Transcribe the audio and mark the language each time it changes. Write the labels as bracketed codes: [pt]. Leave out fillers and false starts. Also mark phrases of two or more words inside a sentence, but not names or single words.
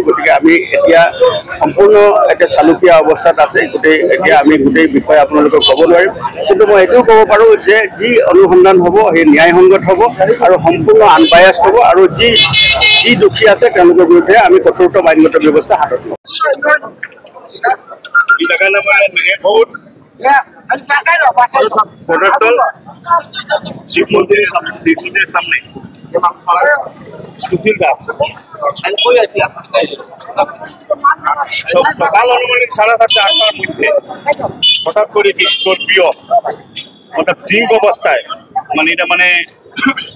[as] গতিকে আমি এতিয়া সম্পূৰ্ণ এতিয়া চালুকীয়া অৱস্থাত আছে। এতিয়া আমি গোটেই বিষয় আপোনালোকক ক'ব নোৱাৰিম। কিন্তু মই এইটোও ক'ব পাৰোঁ যে যি অনুসন্ধান হ'ব সেই ন্যায়সংগত হ'ব আৰু সম্পূৰ্ণ আনবায়াস্ড হ'ব। আৰু যি দোষী আছে তেওঁলোকৰ বিৰুদ্ধে আমি কঠোৰতম আইনগত ব্যৱস্থা হাতত ল'ম। [bn] শিব মন্দিরের সামনে সুশীল দাস সকাল অনুমানিক 7:30-8টার মধ্যে হঠাৎ করে স্করপিও ওটা ড্রিঙ্ক অবস্থায় মানে এটা মানে